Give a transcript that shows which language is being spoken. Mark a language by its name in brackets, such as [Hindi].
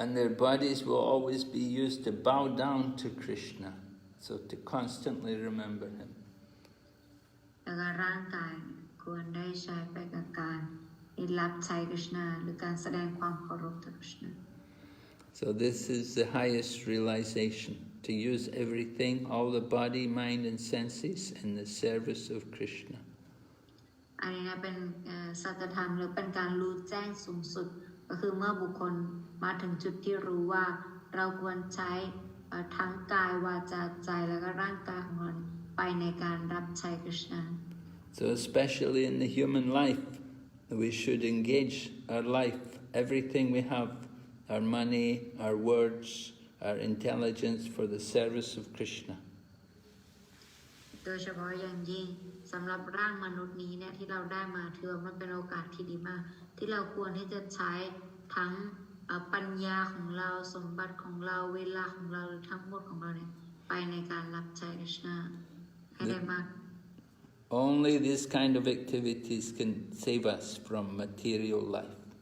[English] And their bodies will always be used to bow down to Krishna, so to constantly remember him. [Thai] แล้วก็ร่างกายควรได้ใช้ไปกับการรับใช้กฤษณาหรือการแสดงความเคารพต่อกฤษณา [English] So this is the highest realization, to use everything, all the body, mind and senses in the service of Krishna. [Thai] อันนี้นะเป็นสัจธรรมหรือเป็นการรู้แจ้งสูงสุดก็คือเมื่อบุคคลมาถึงจุดที่รู้ว่าเราควรใช้ทั้งกายวาจาใจแล้วก็ร่างกายของเราไปในการรับใช้กฤษณา [English] So especially in the human life, we should engage our life, everything we have, our money, our words, our intelligence for the service of Krishna. [Thai] โดยเฉพาะอย่างยิ่งสำหรับร่างมนุษย์นี้เนี่ยที่เราได้มาถือว่ามันเป็นโอกาสที่ดีมากที่เราควรที่จะใช้ทั้งปัญญาของเราสมบัติของเราเวลาของเราหรือทั้งหมดของเราเนี่ยไปในการรับใช้กฤษณาให้ได้มาก [English] Only this kind of activities can save us from material life.